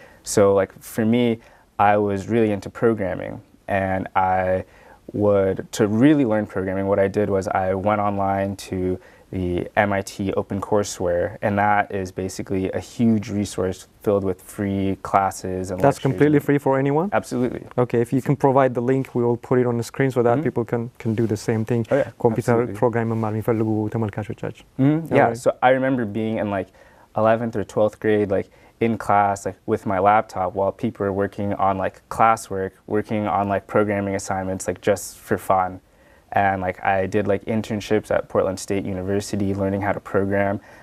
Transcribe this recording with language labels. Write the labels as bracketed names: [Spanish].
[English] So like for me, I was really into programming, and to really learn programming, what I did was I went online to the MIT OpenCourseWare, and that is basically a huge resource filled with free classes and That's completely free for anyone? Absolutely. Okay, if you can provide the link, we will put it on the screen so that people can do the same thing. Oh, yeah, Computer absolutely. [Amharic] program መማር የሚፈልጉ ተመልካቾቻችን. [English] Yeah, so I remember being in like 11th or 12th grade, like in class, like with my laptop while people were working on like classwork, working on like programming assignments, like just for fun. And like I did like internships at Portland State University learning how to program.